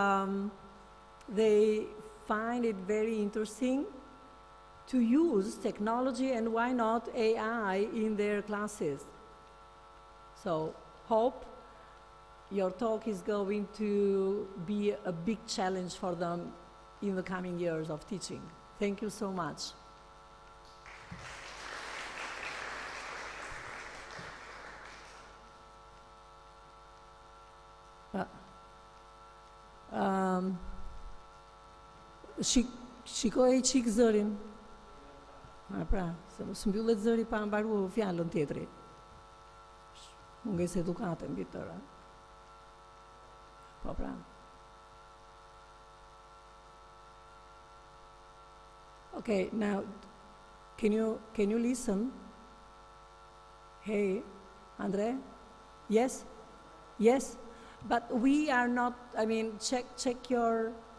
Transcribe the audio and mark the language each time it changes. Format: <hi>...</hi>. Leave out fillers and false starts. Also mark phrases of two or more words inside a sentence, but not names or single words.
<en>they find it very interesting to use technology and why not AI in their classes. So hope your talk is going to be a big challenge for them in the coming years of teaching. Thank you so much.</en> <sq>Shikoj qik zërin. Pra, se mos mbyllet zëri pa mbaruar fjalën tjetri. Mungesë edukate mbi tëra. Po pra.</sq> <en>Okay, now can you listen? Hey, Andre? Yes? Yes? But we are not, check your...</en>